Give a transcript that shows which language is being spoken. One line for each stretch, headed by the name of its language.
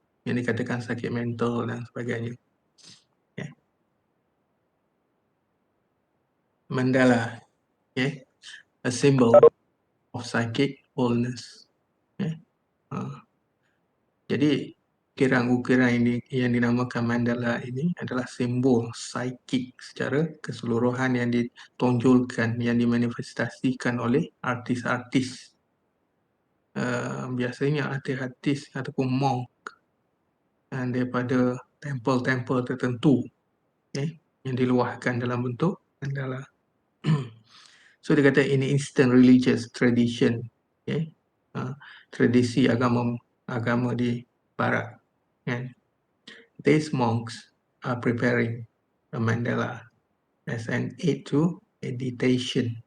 Malay: yang dikatakan sakit mental dan sebagainya. Okay.
English: Mandala, okay, a symbol of psychic wholeness.
Malay: Okay. Jadi ukiran-ukiran ini yang dinamakan mandala ini adalah simbol psikik secara keseluruhan yang ditonjolkan, yang dimanifestasikan oleh artis-artis. Biasanya artis-artis ataupun monk daripada tempel-tempel tertentu, yang diluahkan dalam bentuk mandala.
English: So
Malay: dia kata
English: in Eastern religious tradition,
Malay: tradisi agama di barat, kan,
English: these monks are preparing a mandala as an aid to meditation.